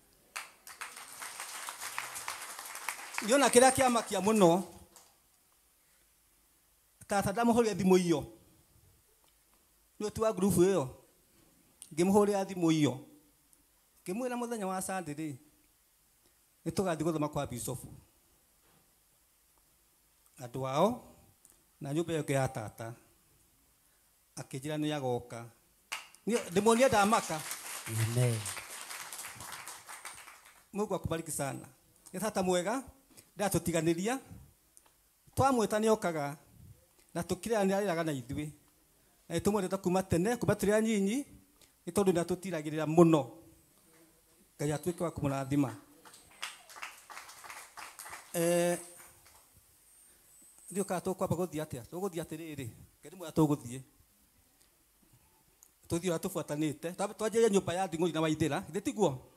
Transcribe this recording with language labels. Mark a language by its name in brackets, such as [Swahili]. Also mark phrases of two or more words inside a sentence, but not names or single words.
[Kikuyu] Niona kĩrĩa kĩamakia mũno tata ndamũhũrĩra thimũ iyo nĩ ũtu wa ngurubu ĩyo ngĩmũhũrĩra thimũ iyo ngĩmwĩra mũthenya wa Sunday nĩ tũgathiĩ gũthoma kwa Bishop andũ ao na nyũmba ĩyo ya tata akĩnjĩra nĩ agoka ndĩmuonie ndamaka. Amen. [Swahili] Mungu akubariki sana. [Kikuyu] Nĩ tata mwega ndatũtiganĩria twamwĩta nĩ okaga na tũkĩrĩanĩra rĩraga na ithuĩ na tũmwendete kuma tene kuma tũrĩ anyinyi nĩ tondũ nĩ atũtiragĩrĩra mũno. Ngai atuĩke wa kũmũrathima. Ndio ka tũkwamba gũthiĩ atĩa tũgũthiĩ atĩrĩrĩ ngĩrĩ mwega tũgũthiĩ tũthiĩ ũrĩa tũbuatanĩte twanjĩrĩrie nyũmba ya Nding'ũri na Waithĩra githĩ tiguo?